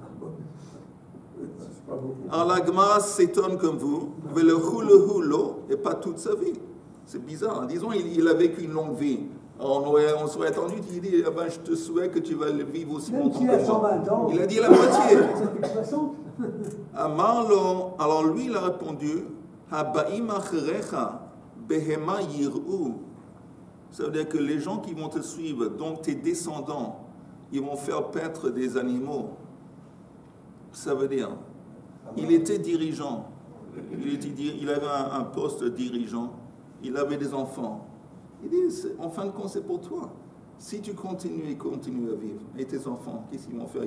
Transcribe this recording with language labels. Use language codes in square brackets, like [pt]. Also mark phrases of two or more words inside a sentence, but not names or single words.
[fr] Alors la Gemara s'étonne comme vous, mais le hulo et pas toute sa vie. C'est bizarre. Disons, il a vécu une longue vie. Alors, on serait attendu, il dit, je te souhaite que tu vas le vivre aussi longtemps que moi. Il a dit la moitié. Amarlo, alors lui, il a répondu, [he] הבאים אחריך בהמה ירעו. [fr] Ça veut dire que les gens qui vont te suivre, donc tes descendants, ils vont faire paître des animaux. Ça veut dire, il était dirigeant, il avait un poste de dirigeant, il avait des enfants. Il dit, en fin de compte, c'est pour toi. Si tu continues à vivre, et tes enfants, qu'est-ce qu'ils vont faire?